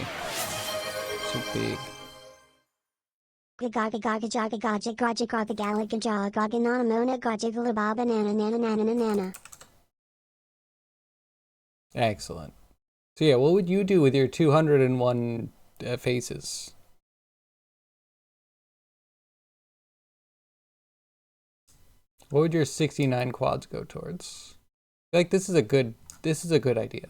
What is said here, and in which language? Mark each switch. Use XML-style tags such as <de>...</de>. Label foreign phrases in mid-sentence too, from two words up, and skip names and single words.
<en>Too big. Gaga gaga jaga gaja gaja gaga galaga jaga gaga nana mona gaja galaba banana nana nana nana. Excellent. So yeah, what would you do with your 201 faces? What would your 69 quads go towards? Like this is a good idea.</en>